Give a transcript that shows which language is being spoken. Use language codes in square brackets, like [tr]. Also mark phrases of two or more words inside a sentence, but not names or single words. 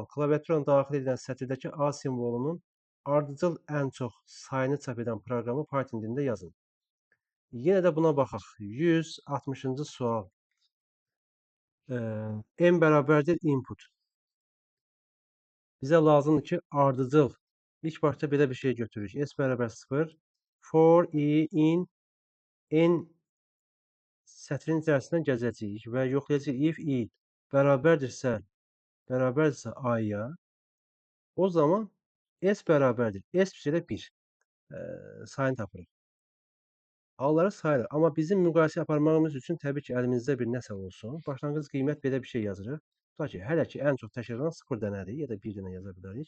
[az] Klaviaturanın daxil edilən sətirdəki A simvolunun ardıcıl ən çox sayını çap edən proqramı Python dilində yazın. Yenə də buna baxaq. 160-cı sual. N bərabərdir input. Bizə lazımdır ki, ardıcıl. İlk başda belə bir şey götürürük. S bərabər 0. [en] For i in n [az] sətrin içərisindən gəzəcəyik və yoxlayacağıq [en] if i [az] bərabərdirsə a-ya O zaman S bərabərdir. S üzrə 1. Sayını tapırıq. A'ları sayırıq. Amma bizim müqayisə aparmağımız üçün təbii ki, əlimizdə bir nəsə olsun. Başlanğıc qiymət belə bir şey yazırıq. Tutaq ki, hələ ki, ən çox təkrarlanan 0 dənədir, ya da 1 dənə yaza bilərik.